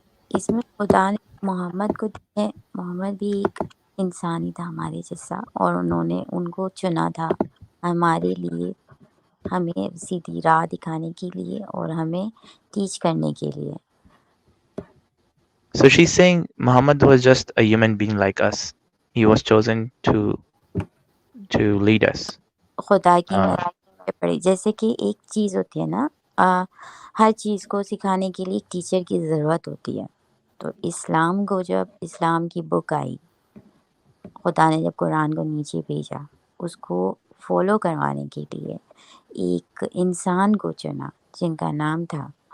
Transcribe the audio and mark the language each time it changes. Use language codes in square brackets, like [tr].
[ur] اس میں خدا نے محمد کو دیے، محمد بھی ایک انسان ہی تھا ہمارے جیسا، اور انہوں نے ان کو چنا تھا ہمارے لیے، ہمیں سیدھی راہ دکھانے کے لیے اور ہمیں ٹیچ کرنے کے لیے. [en] So she's saying Muhammad was just a human being like us. He was chosen to lead us. [ur] خدا کی نظر پڑی، جیسے کہ ایک چیز ہوتی ہے نا، ہر چیز کو سکھانے کے لیے ایک ٹیچر کی ضرورت ہوتی ہے. تو اسلام کو جب اسلام کی بک آئی، خدا نے جب قرآن کو نیچے بھیجا، اس کو فالو کروانے کے لیے ایک انسان کو چنا جن کا نام تھا.